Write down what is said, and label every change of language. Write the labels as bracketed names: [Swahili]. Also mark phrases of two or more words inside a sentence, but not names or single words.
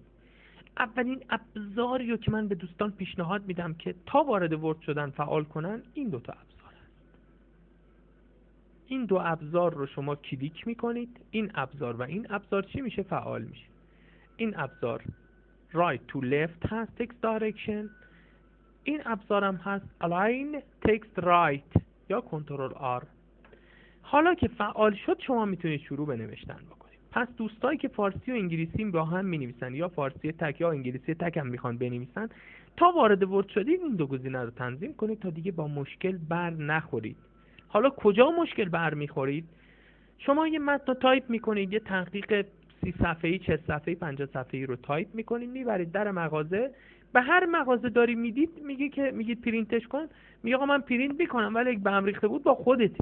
[Persian] اولین ابزاری رو که من به دوستان پیشنهاد میدم که تا وارد ورد شدن فعال کنن این دو تا ابزار هست. این دو ابزار رو شما کلیک میکنید، این ابزار و این ابزار چی میشه؟ فعال میشه. این ابزار [English] right to left [Persian] هست، [English] text direction. [Persian] این ابزار هم هست [English] align text right [Persian] یا کنترل R. حالا که فعال شد شما میتونید شروع به نوشتن بکنید. پس دوستایی که فارسی و انگلیسی با هم مینویسن یا فارسی تک یا انگلیسی تک هم میخوان بنویسن، تا وارد ورد شدید این دو گزینه رو تنظیم کنید تا دیگه با مشکل بر نخورید. حالا کجا مشکل بر میخورید؟ شما یه متن رو تایپ میکنید، یه تحقیق 30 صفحه‌ای، 40 صفحه‌ای، 50 صفحه‌ای رو تایپ میکنید، میبرید در مغازه، به هر مغازه داری میدید میگید پرینتش کن، میگه آقا من پرینت میکنم ولی اگه به هم ریخته بود با خودته.